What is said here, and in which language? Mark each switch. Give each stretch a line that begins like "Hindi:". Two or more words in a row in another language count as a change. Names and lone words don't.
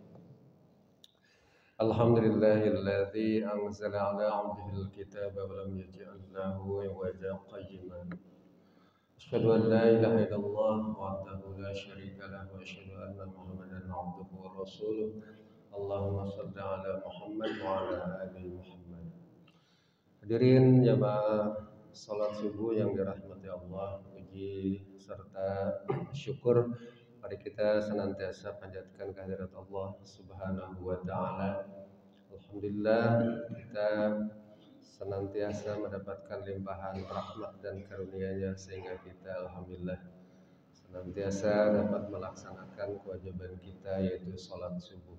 Arabic: الحمد لله الذي أنزل على عبده الكتاب ولم يجعل له عوجا قيما. أشهد أن لا إله إلا الله وحده لا شريك له وأشهد أن محمدا عبده ورسوله. اللهم صل على محمد وعلى آل محمد.
Indonesian: Hadirin jamaah salat subuh yang dirahmati Allah, puji serta syukur mari kita senantiasa panjatkan kehadirat
Arabic: الله سبحانه وتعالى.
Indonesian: Alhamdulillah kita senantiasa mendapatkan limpahan rahmat dan karunia-Nya sehingga kita alhamdulillah senantiasa dapat melaksanakan kewajiban kita yaitu salat subuh.